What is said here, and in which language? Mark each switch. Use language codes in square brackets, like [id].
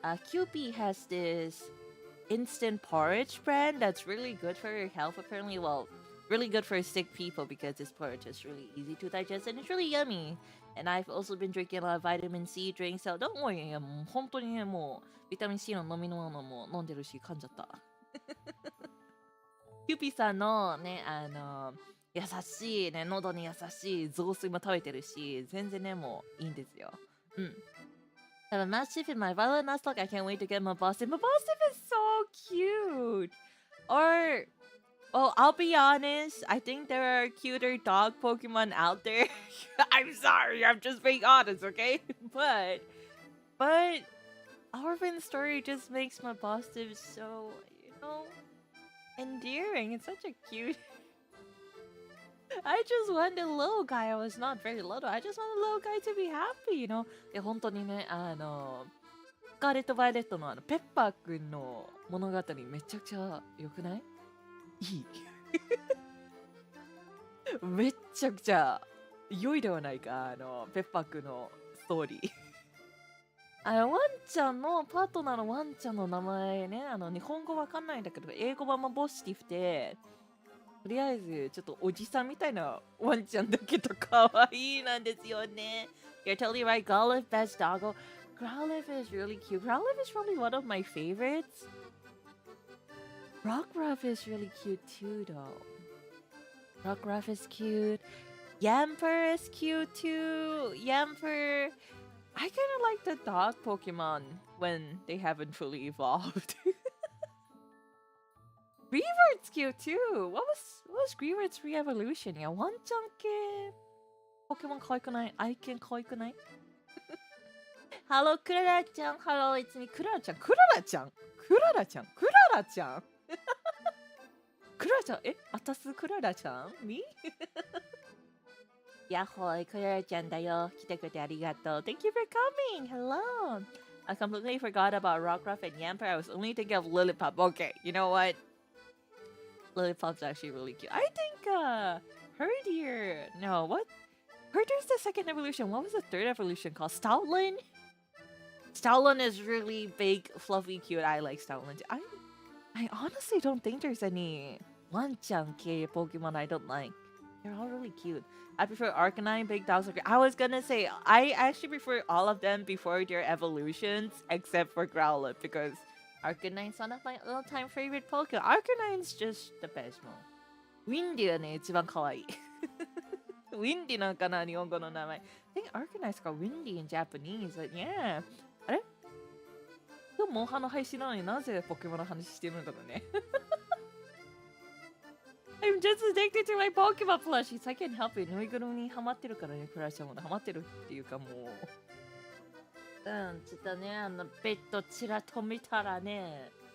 [en] Kewpie has this instant porridge brand that's really good for your health, apparently. Well, really good for sick people because this porridge is really easy to digest and it's really yummy. And I've also been drinking a lot of vitamin C drinks, so don't worry. [ja] もう本当にね、もうビタミン C の飲み物も飲んでるし、噛んじゃった。キューピーさんのね、優しいね、喉に優しい雑炊も食べてるし、全然ね、もういいんですよ。 [en] Have a Mastiff in my Violet Nuzlocke. I can't wait to get Mabosstiff. Mabosstiff is so cute! Or Well, I'll be honest. I think there are cuter dog Pokemon out there. I'm sorry. I'm just being honest, okay? But Orphan Story just makes my positive so, endearing. It's such a cute. I just want a little guy. I was not very little. I just want a little guy to be happy. [ja] で、本当にね、スカーレット・バイオレットのペッパーくんの物語めちゃくちゃ良くない？いい。めっちゃくちゃ良いではないか、ペッパーくんのストーリー。ワンちゃんの、パートナーのワンちゃんの名前ね、日本語わかんないんだけど、英語版もボスティフで、とりあえず、ちょっとおじさんみたいなワンちゃんだけど、可愛いなんですよね。 [en] You're totally right. Growlithe, best doggo. Growlithe is really cute. Growlithe is probably one of my favorites. Rockruff is really cute too, though. Rockruff is cute. Yamper is cute too. Yamper. I kind of like the dog Pokemon when they haven't fully evolved. Greavert's cute too. What was Greavert's re-evolution? [ja] Yeah, ワンちゃん系ポケモン可愛くない？愛犬可愛くない？ [en] Hello, クララちゃん。 Hello, it's me. クララちゃん。クララちゃん。クララちゃん。クララちゃん。クララちゃん。 [ja] あたすクララちゃん ?Me? やっほい、クララちゃんだよ。来てくれてありがとう。 [en] Thank you for coming. Hello. I completely forgot about Rockruff and Yamper. I was only thinking of Lillipup. Okay, you know what? Lillipup's actually really cute. I think, Herdier. No, what? Herdier's the second evolution. What was the third evolution called? Stoutland? Stoutland is really big, fluffy, cute. I like Stoutland. I honestly don't think there's any Wanchan-K Pokemon I don't like. They're all really cute. I prefer Arcanine, Big Dogs. I was gonna say, I actually prefer all of them before their evolutions, except for Growlithe, because Arcanine's one of my all-time favorite Pokemon. Arcanine's just the best one. [ja] Windy はね、一番可愛い。 [en] Windy [ja] なんかな、日本語の名前。 [en] I think Arcanine's called Windy in Japanese, but yeah. [ja] あれ？今日モンハンの配信なのになぜポケモンの話してるんだろうね。 [en] I'm just addicted to my Pokemon plushies. I can't help it. [ja] ぬいぐるみにハマってるからね、クラシャもハマってるっていうかもう。ちょっとね、ベッドちらっと見たらね。